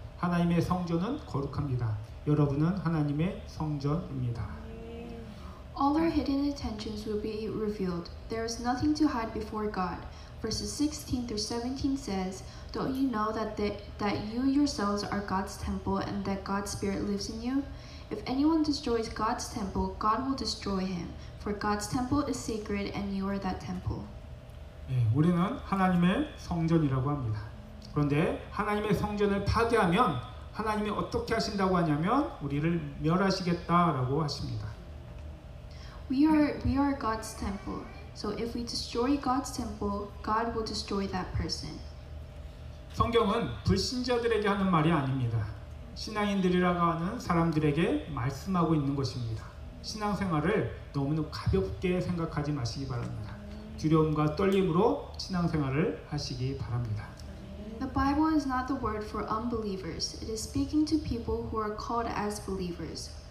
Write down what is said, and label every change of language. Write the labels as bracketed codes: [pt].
[ko] 하나님의 성전은 거룩합니다. 여러분은 하나님의 성전입니다. [en] All our hidden intentions will be revealed. There is nothing to hide before God. Verses 16 through 17 says, Don't you know that you yourselves are God's temple and that God's Spirit lives in you? If anyone destroys God's temple, God will destroy him. For God's temple is sacred and you are that temple. [ko] 우리는 하나님의 성전이라고 합니다. 그런데 하나님의 성전을 파괴하면 하나님이 어떻게 하신다고 하냐면 우리를 멸하시겠다라고 하십니다. [en] We are God's temple. So if we destroy God's temple, God will destroy that person. [ko] 성경은 불신자들에게 하는 말이 아닙니다. 신앙인들이라고 하는 사람들에게 말씀하고 있는 것입니다. 신앙생활을 너무나 가볍게 생각하지 마시기 바랍니다. 두려움과 떨림으로 신앙생활을 하시기 바랍니다. [en] The Bible is not the word for unbelievers. It is speaking to people who are called as believers.